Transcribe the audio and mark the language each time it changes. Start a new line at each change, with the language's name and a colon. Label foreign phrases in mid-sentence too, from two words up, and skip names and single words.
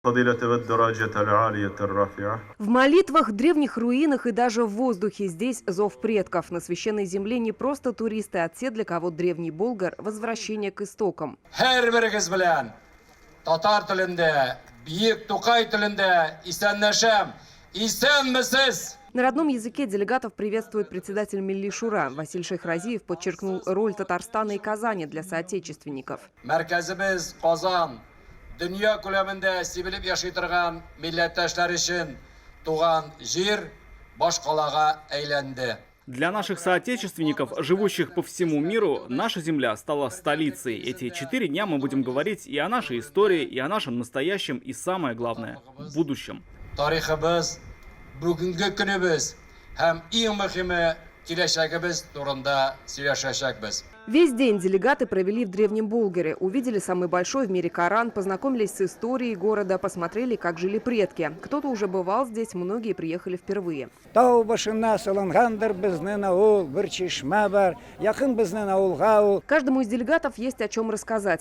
Russian: В молитвах, древних руинах и даже в воздухе здесь зов предков. На священной земле не просто туристы, а те, для кого древний Болгар – возвращение к истокам.
Tatar: Татар телендә, Бийек Тукай телендә исәнләшәм. Исәнмесез!
Russian: На родном языке делегатов приветствует председатель Милли Шура. Василий Шейхразиев подчеркнул роль Татарстана и Казани для соотечественников.
Tatar: Мәркәзебез Казан. Дөнья күләмендә сибелеп яши торган милләттәшләр өчен туган җир баш калага әйләнде.
Russian: Для наших соотечественников, живущих по всему миру, наша земля стала столицей. Эти 4 дня мы будем говорить и о нашей истории, и о нашем настоящем, и самое главное – будущем.
Tatar: Тарихыбыз, бүгенге көнебез һәм иң мөһиме киләчәгебез турында сөйләшәчәкбез.
Russian: Весь день делегаты провели в Древнем Болгаре. Увидели самый большой в мире Коран, познакомились с историей города, посмотрели, как жили предки. Кто-то уже бывал здесь, многие приехали впервые. Каждому из делегатов есть о чем рассказать.